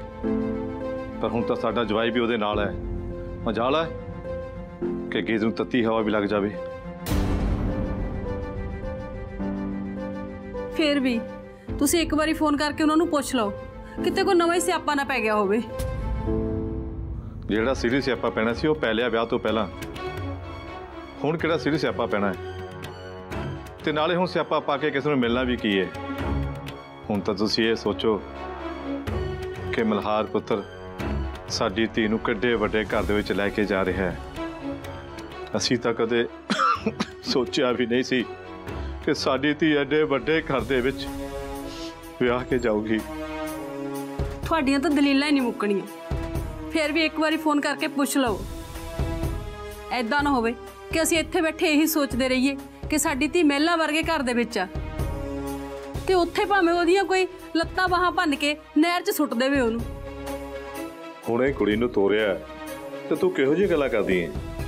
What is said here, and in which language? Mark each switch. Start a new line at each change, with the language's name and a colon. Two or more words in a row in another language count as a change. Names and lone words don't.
Punjabi: ਪਰ ਹੁਣ ਤਾਂ ਸਾਡਾ ਜਵਾਈ ਭੀ ਉਹਦੇ ਨਾਲ ਹੈ, ਮਜਾਲ ਹੈ ਕਿ ਗੀਤ ਨੂੰ ਤੱਤੀ ਹਵਾ ਭੀ ਲੱਗ ਜਾਵੇ। ਫਿਰ ਭੀ ਤੁਸੀ ਏਕ ਬਾਰੀ ਫੋਨ ਕਰਕੇ ਉਨ੍ਹਾਂ ਨੇ ਪੁੱਛ ਲੋ ਕਿਤੇ ਕੋਈ ਨਵਾਂ ਹੀ ਸਿਆਪਾ ਨਾ ਪੈ ਗਿਆ ਹੋਵੇ। ਜਿਹੜਾ ਸੀਰੀਅਸ ਸਿਆਪਾ ਪੈਣਾ ਸੀ ਉਹ ਪੈ ਲਿਆ ਵਿਆਹ ਤੋਂ ਪਹਿਲਾਂ। ਹੁਣ ਕਿਹੜਾ ਸੀਰੀਅਸ ਸਿਆਪਾ ਪੈਣਾ ਹੈ? ਤੇ ਨਾਲੇ ਹੁਣ ਸਿਆਪਾ ਪਾ ਕੇ ਕਿਸੇ ਨੂੰ ਮਿਲਣਾ ਵੀ ਕੀ ਹੈ? ਹੁਣ ਤਾਂ ਤੁਸੀਂ ਇਹ ਸੋਚੋ ਕਿ ਮਲਹਾਰ ਪੁੱਤਰ ਸਾਡੀ ਧੀ ਨੂੰ ਕਿੱਡੇ ਵੱਡੇ ਘਰ ਦੇ ਵਿੱਚ ਲੈ ਕੇ ਜਾ ਰਿਹਾ ਹੈ। ਅਸੀਂ ਤਾਂ ਕਦੇ ਸੋਚਿਆ ਵੀ ਨਹੀਂ ਸੀ ਕਿ ਸਾਡੀ ਧੀ ਐਡੇ ਵੱਡੇ ਘਰ ਦੇ ਵਿੱਚ ਵਿਆਹ ਕੇ ਜਾਊਗੀ। ਤੁਹਾਡੀਆਂ ਤਾਂ ਦਲੀਲਾਂ ਹੀ ਨਹੀਂ ਮੁੱਕਣੀਆਂ।
Hindi: फिर भी एक बार फोन करके पूछ लो,
Punjabi: ਐਦਾਂ ਨਾ ਹੋਵੇ ਕਿ ਅਸੀਂ ਇੱਥੇ ਬੈਠੇ ਯਹੀ ਸੋਚਤੇ ਰਹੀਏ ਕਿ ਸਾਡੀ ਧੀ ਮਹਿਲਾਂ ਵਰਗੇ ਘਰ ਦੇ ਵਿੱਚ ਆ ਤੇ ਉੱਥੇ ਭਾਵੇਂ ਓਹਦੀਆਂ ਕੋਈ ਲੱਤਾਂ ਬਾਹਾਂ ਭੰਨ ਕੇ ਨਹਿਰ 'ਚ ਸੁੱਟ ਦੇਵੇ ਓਹਨੂੰ। ਹੁਣੇ ਕੁੜੀ ਨੂੰ ਤੋਰਿਆ ਤੇ ਤੂੰ ਕਿਹੋ ਜੀ ਗੱਲਾਂ ਕਰਦੀ ਹੈ?